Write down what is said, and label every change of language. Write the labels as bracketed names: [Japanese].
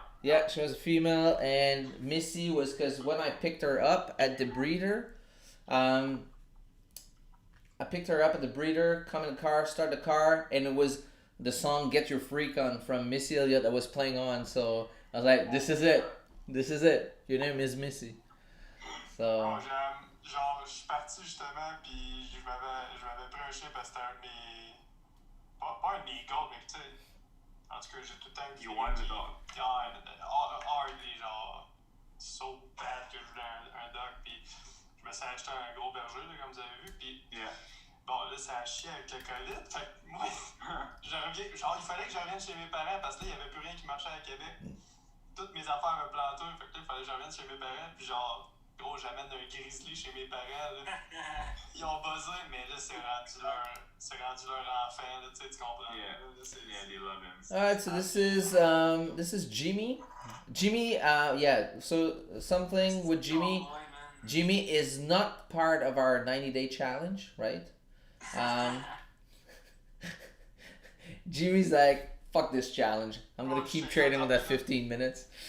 [English] Yeah, she was a female, and Missy was because when I picked her up at the breeder, I picked her up at the breeder, come in the car, start the car, and it was the song "Get Your Freak On" from Missy Elliott that was playing on. So I was like, "This is it. This is it. Your name is Missy." So. [French] Bon, genre, je suis parti justement, puis je m'avais pris un chien parce que c'était un de mes. Pas un de mes goals, mais tu sais. En tout cas, j'ai tout le temps. [English] You wanted a dog. [French] Hardly, genre, so bad que je voulais un dog, puis je me suis acheté un gros berger, là, comme vous avez vu, puis. [English] Yeah. [French] Bon, là, ça a chié avec le colite. Fait que moi, je reviens. Genre, il fallait que je revienne chez mes parents parce que là, il n'y avait plus rien qui marchait à Québec. Toutes mes affaires me plantaient. Fait que là, il fallait que je revienne chez mes parents. Puis genre, gros, j'amène un grizzly chez mes parents. Là. Ils ont buzzé, mais là, c'est rendu leur enfant. Là, tu sais, tu comprends. [English] Yeah. [French] Là, [English] they love him. Alright, so this is Jimmy. Jimmy, yeah, so something with Jimmy. Jimmy is not part of our 90-day challenge, right? Jimmy's like, fuck this challenge. I'm gonna keep trading with that 15 minutes.